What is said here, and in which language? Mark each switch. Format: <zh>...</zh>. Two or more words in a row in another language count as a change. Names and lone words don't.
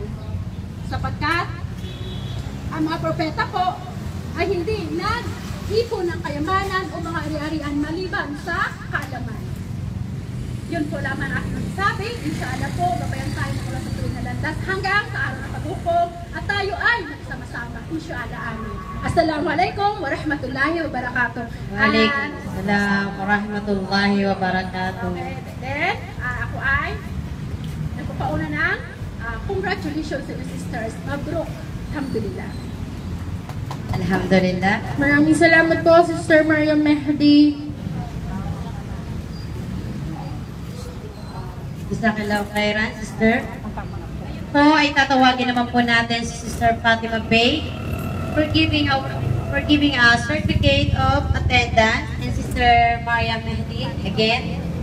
<tl>Sapagkat ang mga propeta po ay hindi nag-ipon ng kayamanan o mga ari-arian maliban sa kaalaman. Yun po lamang aking sabi. Inshallah po, gabayan tayo</tl> <ar>إن شاء الله آمين. السلام عليكم ورحمة الله وبركاته. وعليكم السلام ورحمة الله وبركاته.</ar> <tl>Then, ako ay nagpapauna ng</tl> <en>congratulations to the sisters.</en> <tl>Mabruk. Alhamdulillah. Alhamdulillah. Maraming salamat po, Sister Mariam Mehdi.</tl> <ar>جزاك الله خيرا,</ar> <tl>sister. Po ay tatawagin naman po natin si Sister Fatima Bey</tl> <en>for giving a certificate of attendance, and Sister Mariam Mehdi again.</en>